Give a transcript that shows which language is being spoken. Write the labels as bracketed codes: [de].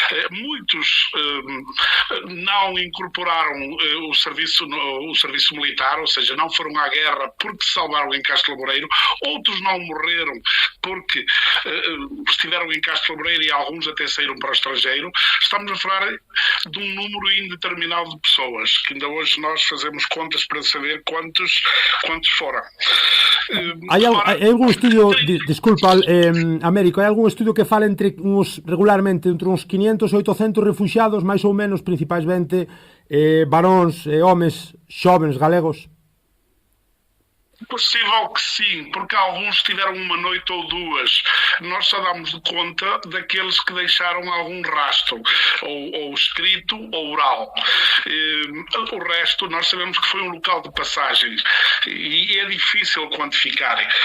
[pt] Muitos não incorporaram o serviço militar, ou seja, não foram à guerra porque se salvaram em Castro Laboreiro. Outros não morreram porque estiveram em Castro Laboreiro e alguns até saíram para o estrangeiro. Estamos a falar de um número indeterminado de pessoas, que ainda hoje nós fazemos contas para saber quantos foram. [gl] Hai algún estudio, disculpa, Américo, hai algún estudio que fala regularmente entre uns 500 e 800 refuxiados, máis ou menos, principalmente varóns e homes xovens galegos? [pt] Possível que sim, porque alguns tiveram uma noite ou duas. Nós só damos conta daqueles que deixaram algum rastro, ou escrito ou oral. O resto nós sabemos que foi um local de passagem e é difícil quantificar.